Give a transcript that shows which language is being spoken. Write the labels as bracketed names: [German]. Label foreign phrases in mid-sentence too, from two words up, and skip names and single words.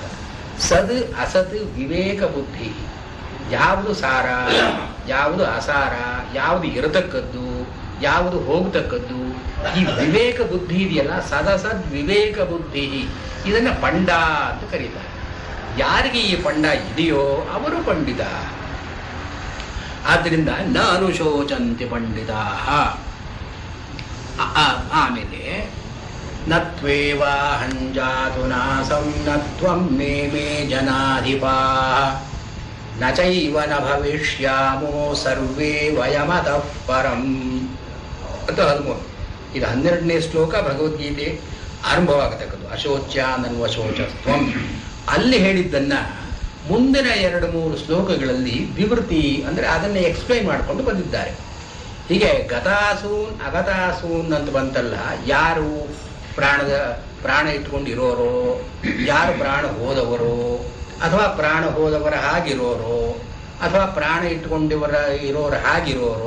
[Kannada] ಸದ್ ಅಸತ್ ವಿವೇಕ ಬುದ್ಧಿ, ಯಾವುದು ಸಾರ, ಯಾವುದು ಅಸಾರ, ಯಾವುದು ಇರತಕ್ಕದ್ದು, ಯಾವುದು ಹೋಗತಕ್ಕದ್ದು, ಈ ವಿವೇಕ ಬುದ್ಧಿ ಇದೆಯಲ್ಲ, ಸದಸದ್ ವಿವೇಕ ಬುದ್ಧಿ, ಇದನ್ನ ಪಂಡ ಅಂತ ಕರೀತಾರೆ. ಯಾರಿಗೆ ಈ ಪಂಡ ಇದೆಯೋ ಅವರು ಪಂಡಿತ. ಆದ್ದರಿಂದ [Sanskrit] ನ ಅನುಶೋಚಂತಿ ಪಂಡಿತಾ. ಆಮೇಲೆ ನತ್ವೇವಾಹಂಜಾತು ನಾಸಂ ನತ್ವಂ ಮೇ ಮೇ ಜನಾಧಿಪಾ ನ ಚೈವ ನ ಭವಿಷ್ಯಾಮೋ ಸರ್ವೇ ವಯಮತಃ ಪರಂ [Kannada] ಅಂತ 13. ಇದು 12ನೇ ಶ್ಲೋಕ ಭಗವದ್ಗೀತೆ ಆರಂಭವಾಗತಕ್ಕದ್ದು. [Sanskrit] ಅಶೋಚ್ಯ ನನ್ವಶೋಚಸ್ತ್ವಂ [Kannada] ಅಲ್ಲಿ ಹೇಳಿದ್ದನ್ನ ಮುಂದಿನ 2-3 ಶ್ಲೋಕಗಳಲ್ಲಿ ವಿವೃತಿ ಅಂದರೆ ಅದನ್ನೇ ಎಕ್ಸ್ಪ್ಲೈನ್ ಮಾಡಿಕೊಂಡು ಬಂದಿದ್ದಾರೆ. ಹೀಗೆ [Sanskrit] ಗತಾಸೂನ್ ಅಗತಾಸೂನ್ [Kannada] ಅಂತ ಬಂತಲ್ಲ, ಯಾರು ಪ್ರಾಣ ಇಟ್ಕೊಂಡಿರೋರೋ, ಯಾರು ಪ್ರಾಣ ಹೋದವರು, ಅಥವಾ ಪ್ರಾಣ ಹೋದವರ ಹಾಗಿರೋರು, ಅಥವಾ ಪ್ರಾಣ ಇರೋರ ಹಾಗಿರೋರು.